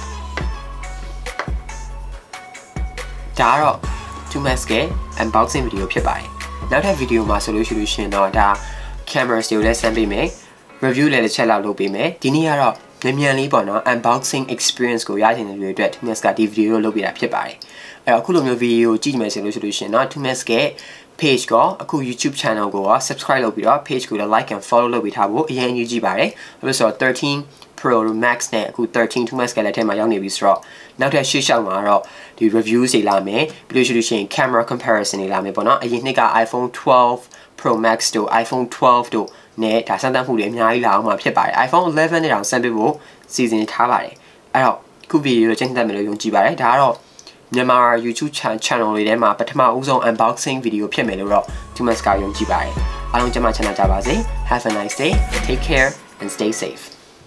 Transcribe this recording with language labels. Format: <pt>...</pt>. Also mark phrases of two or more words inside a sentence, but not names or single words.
<my>ဒါကတော့ HtooMax ရဲ့</my> <en>unboxing video</en> <my>ဖြစ်ပါတယ်နောက်ထပ် video မှာဆိုလို့ရှိလို့ရှိရင်တော့ဒါ camera တွေကိုလည်းဆန်းပေးမယ် review လည်းတစ်ချက်လောက်လုပ်ပေးမယ်ဒီနေ့ကတော့မြန်လေးပေါ့နော်</my> <en>unboxing experience</en> <my>ကိုရချင်တဲ့လူတွေအတွက် HtooMax ကဒီ video ကို လုပ်ပေးတာဖြစ်ပါတယ်အဲ့တော့အခုလိုမျိုး video ကိုကြည့်မယ်ဆိုလို့ရှိလို့ရှိရင်တော့ HtooMax ရဲ့ page ကိုအခု</my> <en>YouTube channel</en> <my>ကို subscribe လုပ်ပြီးတော့ page ကိုလည်း</my> <en>like and follow</en> <my>လုပ်ပေးထားဖို့အရင် အရေးကြီးပါတယ်ဘာလို့ဆိုတော့13 Pro Max နဲ့အခု13 HtooMax ကလည်းထဲမှာရောက်နေပြီဆိုတော့နောက်ထပ်ရှေ့လျှောက်မှာတော့ဒီ reviews တွေလာမယ်ပြီးလို့ရှိလို့ရှိရင်</my> <en>camera comparison</en> <my>တွေလာမယ်ပေါ့နော်အရင်နှစ်က iPhone 12 Pro Max တို့ iPhone 12တို့နဲ့ဒါစမ်းသပ်မှုတွေအများကြီးလာအောင်မှာဖြစ်ပါတယ် iPhone 11နဲ့တောင်စမ်းပေးဖို့စီစဉ်ထားပါတယ်အဲ့တော့ခု video ကိုကြည့်တတ်မယ်လို့ယုံကြည်ပါတယ်ဒါကတော့မြန်မာ</my> <en>YouTube channel</en> <my>တွေထဲမှာပထမဦးဆုံး</my> <en>unboxing video</en> <my>ဖြစ်မယ်လို့တော့ HtooMax ကယုံကြည်ပါတယ်အားလုံးကျမချမ်းသာကြပါစေ</my> <en>Have a nice day take care and stay safe</en>